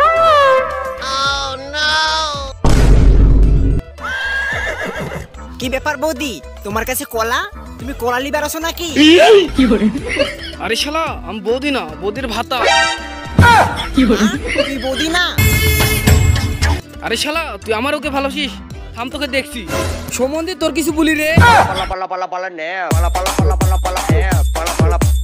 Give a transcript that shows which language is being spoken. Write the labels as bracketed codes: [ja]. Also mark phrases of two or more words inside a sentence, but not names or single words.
[bn] কি ব্যাপার বৌদি, তোমার কাছে কলা? তুমি কলা লিবার আসো নাকি? আরে শালা আমি বৌদি না, বৌদির ভাতা। তুই বৌদি না? আরে শালা তুই আমার ওকে ভালোবাসিস? থাম তোকে দেখছি। সম্বন্ধে তোর কিছু বলি রে। pala pala pala pala ne pala pala pala pala pala ne pala pala